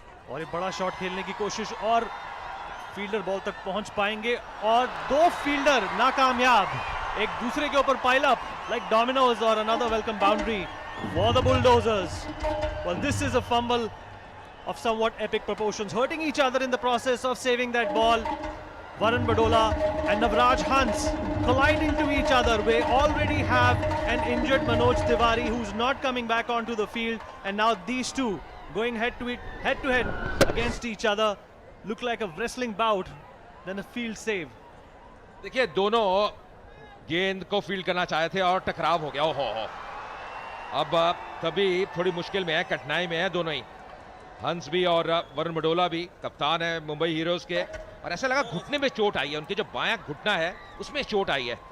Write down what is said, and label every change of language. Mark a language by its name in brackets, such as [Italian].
[Hindi] और एक बड़ा शॉट खेलने की कोशिश, और फील्डर बॉल तक पहुंच पाएंगे, और 2 फील्डर नाकामयाब, एक दूसरे के ऊपर [English] pile up like dominoes, [Hindi] और [English] Another welcome boundary for the Bulldozers. Well, this is a fumble of somewhat epic proportions, hurting each other in the process of saving that ball. Varun Badola and Navraj Hans collide into each other. We already have an injured Manoj Tiwari who's not coming back onto the field, and now these two going head to head against each other. Look like a wrestling bout, then a field save. [Hindi] देखिए, दोनों गेंद को field करना चाहे थे और टकराव हो गया। ओहो हो। अब तभी थोड़ी मुश्किल में है, कठिनाई में है दोनों ही, हंस भी और वरुण बडोला भी, कप्तान है मुंबई हीरोज के। और ऐसा लगा घुटने में चोट आई है, उनके जो बायां घुटना है उसमें चोट आई है।